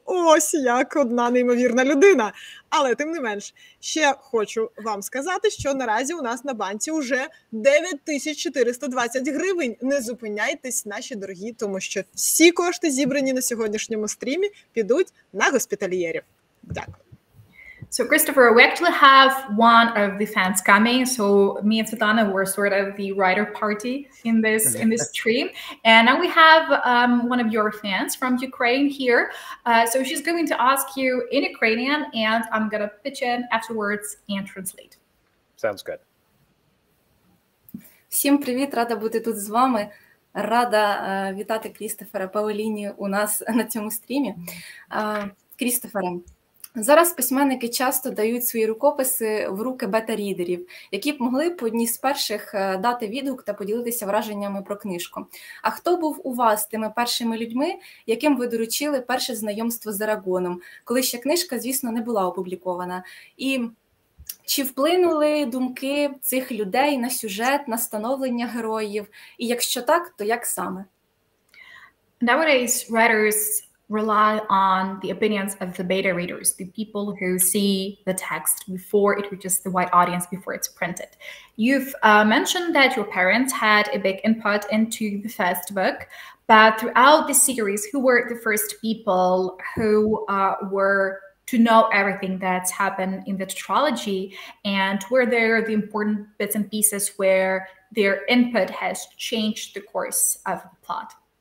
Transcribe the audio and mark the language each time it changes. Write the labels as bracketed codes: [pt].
[uk] Ось як одна неймовірна людина. Але тим не менш, ще хочу вам сказати, що наразі у нас на банці вже 9420 гривень. Не зупиняйтесь, наші дорогі, тому що всі кошти, зібрані на сьогоднішньому стрімі, підуть на госпітальєрів. Дякую. [en] So, Christopher, we actually have one of the fans coming. So, me and Svetlana were sort of the writer party in this stream, and now we have one of your fans from Ukraine here. So, she's going to ask you in Ukrainian, and I'm gonna pitch in afterwards and translate. Sounds good. [uk] Всім привіт, рада бути тут з вами. Рада вітати Крістофера Паоліні у нас на цьому стрімі. Крістофере, зараз письменники часто дають свої рукописи в руки бета-рідерів, які б могли по одній з перших дати відгук та поділитися враженнями про книжку. А хто був у вас тими першими людьми, яким ви доручили перше знайомство з Ераґоном, коли ще книжка, звісно, не була опублікована? І чи вплинули думки цих людей на сюжет, на становлення героїв? І якщо так, то як саме? [en] Nowadays, writers rely on the opinions of the beta readers, the people who see the text before it reaches the wide audience, before it's printed. You've mentioned that your parents had a big input into the first book, but throughout the series, who were the first people who were to know everything that's happened in the tetralogy, and were there the important bits and pieces where their input has changed the course of the plot?